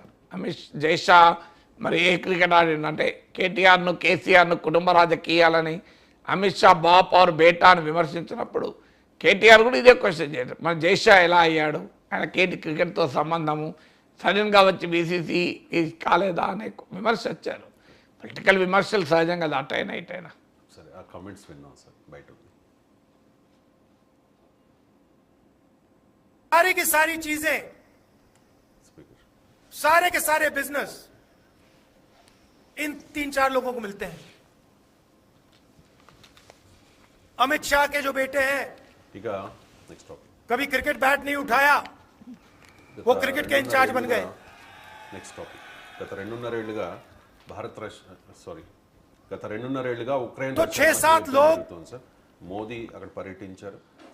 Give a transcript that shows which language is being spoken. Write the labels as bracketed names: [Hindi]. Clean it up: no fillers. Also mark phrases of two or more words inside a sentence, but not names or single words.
[Telugu] జైషా మరి ఏ క్రికెట్ ఆడిందంటే కేటీఆర్ను, కేసీఆర్ను కుటుంబ రాజకీయాలని, అమిత్ షా [Hindi] बाप और बेटा [Telugu] అని విమర్శించినప్పుడు కేటీఆర్ కూడా ఇదే క్వశ్చన్ చేశారు, మరి జైషా ఎలా అయ్యాడు, ఆయన క్రికెట్తో సంబంధము, సడన్గా వచ్చి బీసీసీ కాలేదా అనే విమర్శ వచ్చారు. పొలిటికల్ విమర్శలు సహజంగా అటైనా ఇటైనా. సరే, ఆ కామెంట్స్ విన్నాం సార్ బయట. [Hindi] सारी की सारी चीजें, सारे के सारे बिजनेस इन 3-4 लोगों को मिलते हैं. अमित शाह के जो बेटे हैं, ठीक है, [English] next topic. [Hindi] कभी [English] cricket bat [Hindi] नहीं उठाया, वो क्रिकेट के इंचार्ज बन गए. [English] next topic. [Telugu] గత 2.5 ఏళ్లుగా గత 2.5 ఏళ్లుగా ఉక్రెయిన్ [Hindi] तो 6-7 लोग [Telugu] సార్ మోదీ అక్కడ పర్యటించారు.